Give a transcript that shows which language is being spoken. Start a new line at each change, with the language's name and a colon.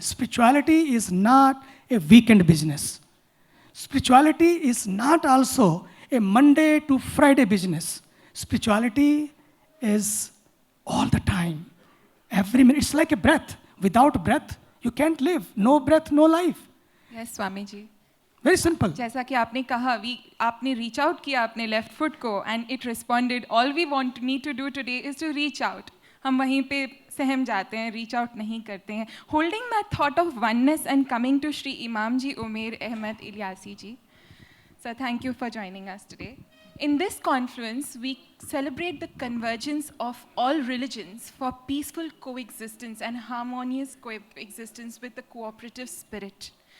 English: Spirituality is not a weekend business. Spirituality is not also a Monday to Friday business. Spirituality is all the time, every minute. It's like a breath. Without breath, you can't live. No breath, no life. Yes, Swami ji. Very simple.
Hindi: जैसा कि आपने कहा, आपने reach out किया अपने left foot को,
English: and it responded. All we need to do today is to reach out.
Hindi: हम वहीं पे सहम जाते हैं, reach out नहीं करते हैं.
English: Holding that thought of oneness and coming to Shri Imam Ji Umair Ahmed Ilyasi Ji. Sir, thank you for joining us today. In this confluence, we celebrate the convergence of all religions for peaceful coexistence and harmonious coexistence with the cooperative spirit.